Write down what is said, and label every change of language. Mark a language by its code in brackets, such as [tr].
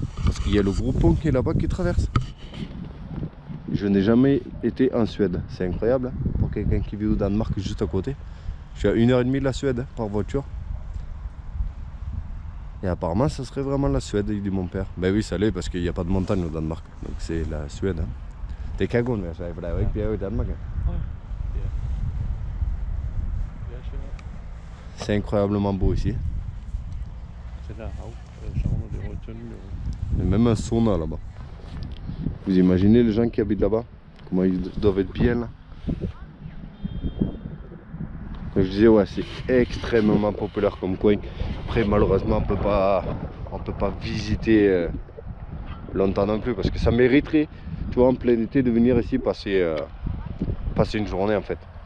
[fr] Parce qu'il y a le gros pont qui est là-bas qui traverse. Je n'ai jamais été en Suède, c'est incroyable hein, pour quelqu'un qui vit au Danemark juste à côté. Je suis à 1h30 de la Suède hein, par voiture. Et apparemment ça serait vraiment la Suède, il dit mon père. Ben oui ça l'est parce qu'il n'y a pas de montagne au Danemark, donc c'est la Suède. Hein. [da] Det kan kun være Sverige, for der er jo ikke bjerge i Danmark. [fr] C'est incroyablement beau ici. [da] Det der hav, savner det røde tynde. [fr] Il y a même un sauna là-bas. Vous imaginez les gens qui habitent là-bas? Comment ils doivent être bien là? Donc je disais ouais c'est extrêmement populaire comme coin. Après malheureusement on peut pas visiter longtemps non plus parce que ça mériterait, tu vois, en plein été de venir ici passer une journée en fait.